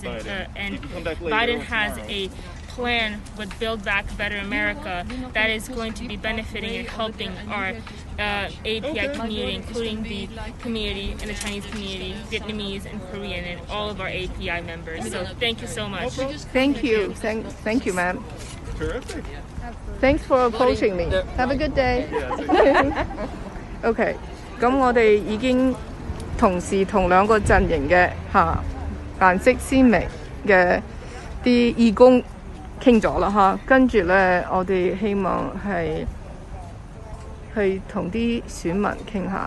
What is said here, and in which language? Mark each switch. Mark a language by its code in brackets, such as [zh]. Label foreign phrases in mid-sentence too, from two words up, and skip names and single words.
[en] And Biden has a plan with Build Back Better America that is going to be benefiting and helping our API community, including the community and the Chinese community, Vietnamese and Korean, and all of our API members. So thank you so much. Thank you. Thank you, ma'am. Terrific. Thanks for approaching me. Have a good day. [yue] OK， 咁我哋已經同時同兩個陣營嘅顏色鮮明嘅啲義工傾咗啦嚇，跟住咧我哋希望係去同啲選民傾下。